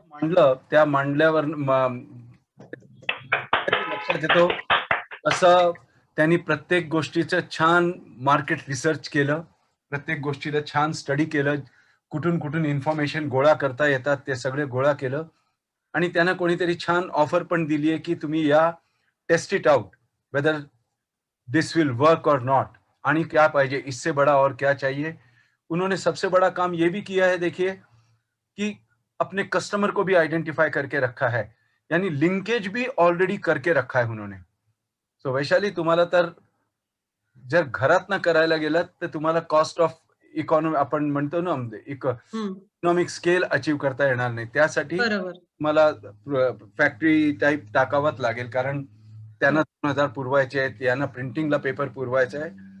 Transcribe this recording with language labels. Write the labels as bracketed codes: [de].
[mr] मांडलं, त्या मांडल्यावर लक्षात येतो असं त्यांनी प्रत्येक गोष्टीचं छान मार्केट रिसर्च केलं, प्रत्येक गोष्टीला छान स्टडी केलं, कुठून कुठून इन्फॉर्मेशन गोळा करता येतात ते सगळे गोळा केलं आणि त्यांना कोणीतरी छान ऑफर पण दिली है कि तुम्ही या, [en] test it out whether this will work or not, [mr] आणि क्या पाहिजे, [hi] इससे बड़ा और क्या चाहिए. उन्होंने सबसे बड़ा काम ये भी किया है, देखिए कि अपने कस्टमर को भी आइडेंटिफाई करके रखा है, यानी लिंकेज भी ऑलरेडी करके रखा है उन्होंने. [mr] सो वैशाली, तुम्हाला तर जर घरात ना करायला गेलात तर तुम्हाला कॉस्ट ऑफ इकॉनॉमी आपण म्हणतो ना, इकॉनॉमिक स्केल अचीव करता येणार नाही. त्यासाठी बरोबर. मला फॅक्टरी टाईप टाकावंच लागेल, कारण त्यांना 2000 पुरवायचे आहेत, यांना प्रिंटिंगला पेपर पुरवायचा आहे.